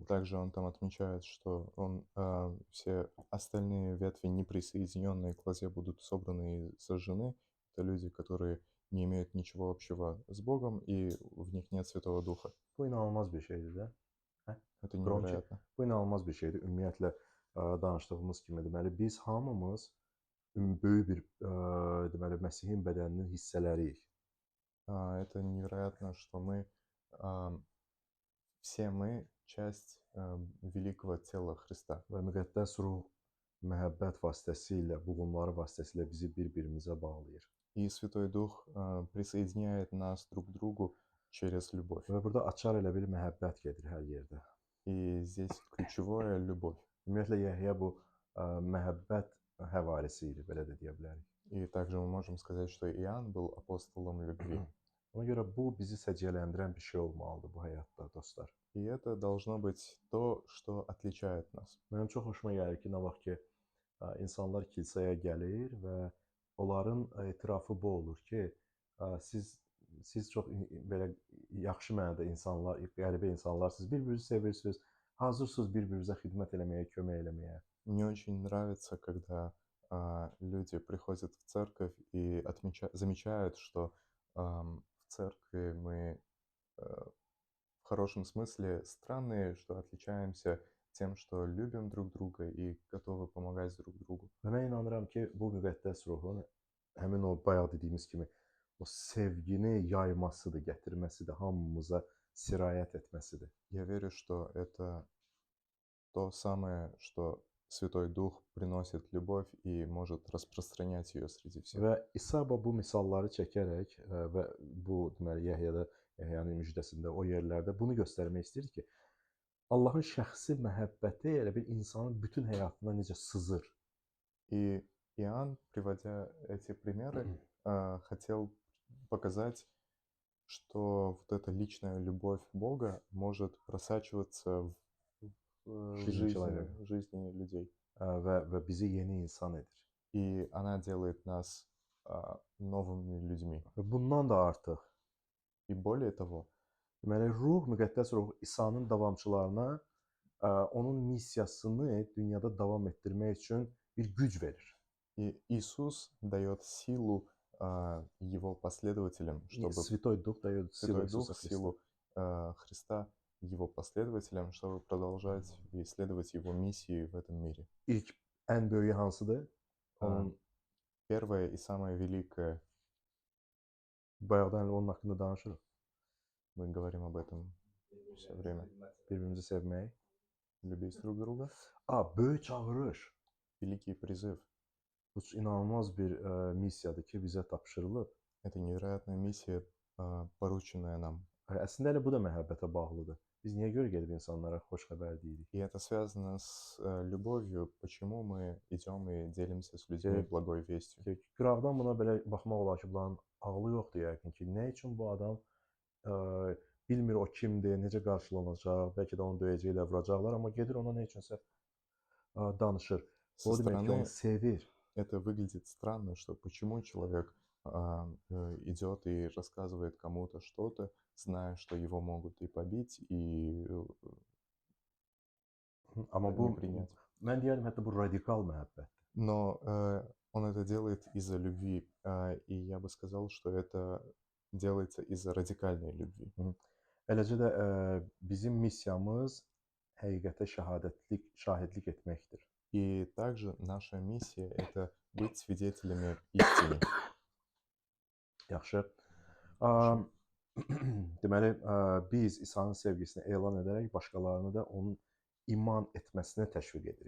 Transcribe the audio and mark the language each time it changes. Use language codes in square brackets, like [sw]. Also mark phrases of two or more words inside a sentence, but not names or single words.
[ru] Также он там отмечает, что все остальные ветви, не присоединенные к лозе, будут собраны и сожжены. Это люди, которые не имеют ничего общего с Богом, и в них нет Святого Духа. [az] Bu inanılmaz bir şeydir də. Hə? [ru] Это [az] Qur'an ki, [ru] невероятно. [az] bu inanılmaz bir şeydir. Ümumiyyətlə danışdığımız kimi deməli biz hamımız böyük bir deməli Məsihin bədəninin hissələriyik. [ru] Это невероятно, что все мы часть великого тела Христа. [az] Və müqəddəs ruh məhəbbət vasitəsilə, buğumları vasitəsilə bizi bir-birimizə bağlayır. [ru] И Святой Дух присоединяет нас друг к другу через любовь. [az] Və burada açar elə bir məhəbbət gedir hər yerdə. [ru] И здесь ключевое — любовь. [az] Ümumiyyətlə Yəhya bu məhəbbət həvarisi idi, belə də deyə bilərik. [ru] И также мы можем сказать, что Иоанн был апостолом любви. [az] Ona görə bu bizi səciyyələndirən bir şey olmalıdır bu həyatda, dostlar. [ru] И это должно быть то, что отличает нас. [az] Mənim çox xoşuma gəlir ki, nə vaxt ki insanlar kilsəyə gəlir və onların etirafı bu olur ki, siz çox belə yaxşı mənada insanlar, qəribə insanlarsınız, bir-birinizi sevirsiniz, hazırsınız bir-birinizə xidmət eləməyə, kömək eləməyə. [ru] Мне очень нравится, когда люди приходят в церковь и замечают, что в церкви мы в хорошем смысле странные, что отличаемся тем, что любим друг друга и готовы помогать друг другу. [az] Və mən inanıram ki, bu müqəddəs ruhun həmin o bayaq dediyimiz kimi o sevgini yaymasıdır, gətirməsidir, hamımıza sirayət etməsidir. [ru] Я верю, что это то самое, что Святой Дух приносит любовь и может распространять ее среди всех. [az] Və İsa bu misalları çəkərək və bu deməli Yəhyanın müjdəsində o yerlərdə bunu göstərmək istəyir ki, Allahın şəxsi məhəbbəti elə bir insanın bütün həyatına necə sızır. [ru] И Иоанн, приводя эти примеры, хотел показать, что вот эта личная любовь Бога может просачиваться в жизни людей. [az] Və bizi yeni insan edir. [ru] И она делает нас новыми людьми. [az] Və bundan da artıq. [ru] И более того, [az] Deməli, müqəddəs ruh İsa'nın davamçılarına onun missiyasını dünyada davam etdirmək üçün bir güc verir. [ru] И Иисус дает силу его последователям, чтобы Святой Дух дает Святой Дух силу Христа его последователям, чтобы продолжать и исследовать его миссии в этом мире. [az] İlk ən böyüyü hansıdır? Onun [ru] Первое и самое великое. [az] Bayaqdan onun haqqında danışırıq. [ru] Мы говорим об этом все время. [az] Bir-birimizi sevmək. [ru] Любить друг друга. [az] Böyük çağırış. [ru] Великий призыв. [az] Bu inanılmaz bir missiyadır ki, bizə tapşırılıb. [ru] Это невероятная миссия, порученная нам. [az] Əslində elə bu da məhəbbətə bağlıdır. Biz niyə görə gedib insanlara xoş xəbər deyirik? [ru] И это связано с любовью. Почему мы идем и делимся с людьми благой вестью? [az] Qıraqdan buna belə baxmaq olar ki, bunların ağlı yoxdur yəqin ki. Nə üçün bu adam bilmir o kimdir, necə qarşılanacaq, bəlkə də onu döyəcəklər, vuracaqlar, amma gedir ona nə üçünsə danışır. O demək ki, onu sevir. [ru] Это выглядит странно, что почему человек идет и рассказывает кому-то что-то, зная, что его могут и побить, и не принять. [az] Mən deyərdim, hətta bu radikal məhəbbətdir. [ru] Но он это делает из-за любви, и я бы сказал, что это делается из-за радикальной любви. [az] Eləcə də bizim missiyamız həqiqətə şahidlik etməkdir. [ru] И также наша миссия — это быть свидетелями истины. [az] Yaxşı. Deməli, biz İsa'nın sevgisini elan edərək başqalarını da onun iman etməsinə təşviq edirik.